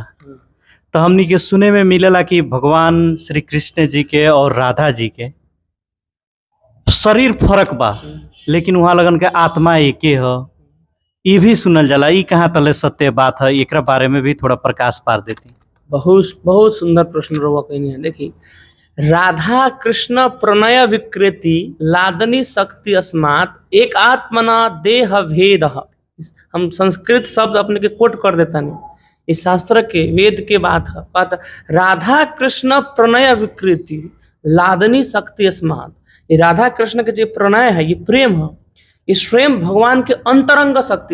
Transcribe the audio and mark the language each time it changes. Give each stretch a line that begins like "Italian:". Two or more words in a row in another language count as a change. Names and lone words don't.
Bhojpuri: तो हमनी के सुने में मिलेला कि भगवान श्री कृष्ण जी के और राधा जी के शरीर फर्क बा, लेकिन वहाँ लगन के आत्मा एके ह, ये भी सुनल जाला। ई कहाँ तले सत्य बात है, एकरा बारे में भी थोड़ा प्रकाश पार देती। बहुत बहुत सुंदर प्रश्न रउआ कहनी है।
Sanskrit: देखी, राधा कृष्ण प्रणय विकृति लादनी शक्ति अस्मात् एक आत्मना देह भेद।
Bhojpuri: हम संस्कृत शब्द अपने के कोट कर देता नहीं, इस शास्त्र के वेद के बात है। बात
Sanskrit: राधा कृष्ण प्रणय विकृति लादनी शक्ति अस्मात्,
Bhojpuri: ये राधा कृष्ण के जो प्रणय है, ये प्रेम है, ये स्वयं भगवान के अंतरंग शक्ति।